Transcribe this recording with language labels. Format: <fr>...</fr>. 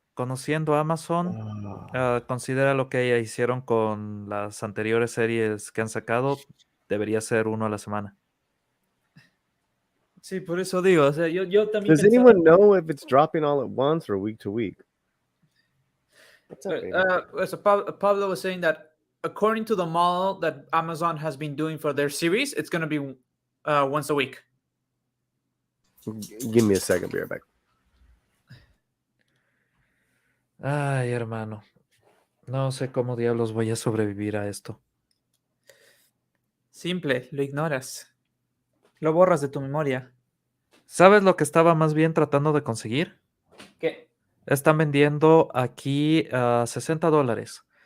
<es>conociendo a Amazon, considera lo que hicieron con las anteriores series que han sacado, debería ser uno a la semana. Sí, por eso digo, o sea, yo también</es> <en>Does anyone know if it's dropping all at once or week to week? What's up, baby? So Pablo was saying that according to the model that Amazon has been doing for their series, it's going to be once a week. Give me a second, be right back.</en> <es>Ay, hermano. No sé cómo diablos voy a sobrevivir a esto. Simple, lo ignoras. Lo borras de tu memoria. ¿Sabes lo que estaba más bien tratando de conseguir? ¿Qué? Están vendiendo aquí a $60.</es>